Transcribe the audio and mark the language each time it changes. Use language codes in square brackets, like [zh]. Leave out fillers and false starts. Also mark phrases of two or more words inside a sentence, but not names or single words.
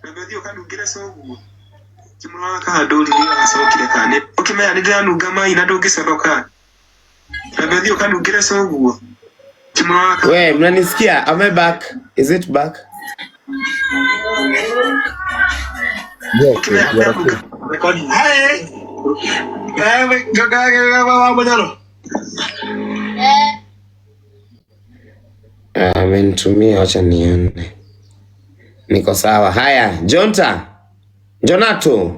[ki] Ndio kanungire sogu. Kimura kahaduri ni asokire kane. Ukimenya ndiranunga mai na ndungiconoka. Ndio kanungire sogu. Kimura. [en] Wait, mnanisikia? Am I back? Is it back? Yes, you are okay. Hey. [sw] Amenitumia, acha nione. Niko sawa. Haya, Jonato.